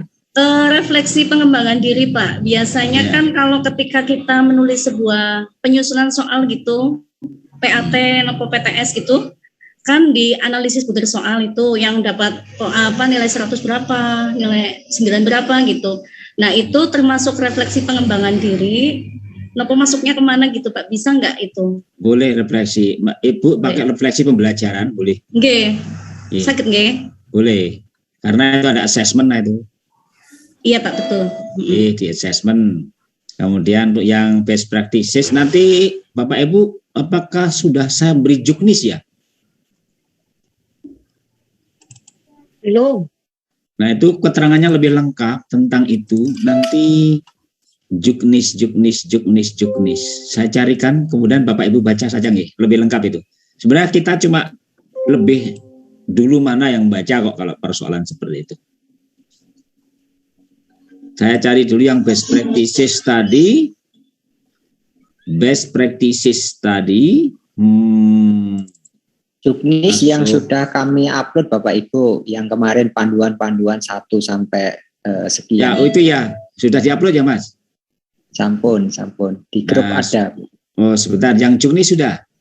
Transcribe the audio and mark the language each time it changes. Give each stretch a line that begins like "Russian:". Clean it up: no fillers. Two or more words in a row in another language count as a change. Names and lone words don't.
Indonesian: Refleksi pengembangan diri, Pak. Biasanya kan kalau ketika kita menulis sebuah penyusunan soal gitu, PAT atau PTS gitu, kan dianalisis butir soal itu yang dapat nilai 100 berapa, nilai 9 berapa gitu. Nah, itu termasuk refleksi pengembangan diri. Nopo masuknya kemana gitu, Pak? Bisa nggak itu? Boleh refleksi. Ibu pakai refleksi pembelajaran, boleh? Nggih. Sakit nggih? Boleh. Karena itu ada assessment itu. Iya, Pak, betul. Di assessment. Kemudian untuk yang
English: best practices,
Indonesian: nanti Bapak Ibu, apakah sudah saya beri juknis ya? Belum. Nah, itu keterangannya lebih lengkap tentang itu. Nanti juknis. Saya carikan, kemudian Bapak Ibu baca saja nggih, lebih lengkap itu. Sebenarnya kita cuma lebih dulu mana yang baca kok kalau persoalan seperti itu. Saya cari dulu yang
English: best practices
Indonesian: tadi.
English: Best practices tadi.
Indonesian: Juknis yang sudah kami upload Bapak Ibu, yang kemarin panduan-panduan 1 sampai sekian. Ya, itu ya. Sudah diupload ya, Mas? Sampun. Di grup ada. Oh, sebentar. Yang juknis sudah.